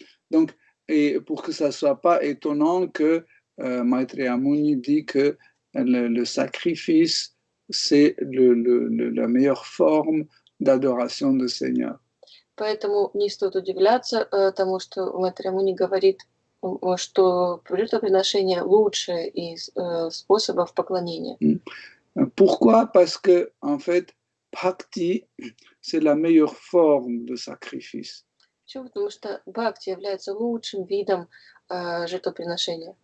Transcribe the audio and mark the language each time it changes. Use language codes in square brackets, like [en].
[fr] Donc, et pour que ça ne soit pas étonnant que Maitreya Muni dit que le sacrifice, c'est la meilleure forme d'adoration du Seigneur. [ru] Поэтому не стоит удивляться тому, что Майтрея Муни говорит, что жертвоприношение лучшее из способов поклонения. [fr] Pourquoi? Parce que, en fait, bhakti, c'est la meilleure forme de sacrifice. [ru] Почему? Потому что бхакти является лучшим видом жертвоприношения.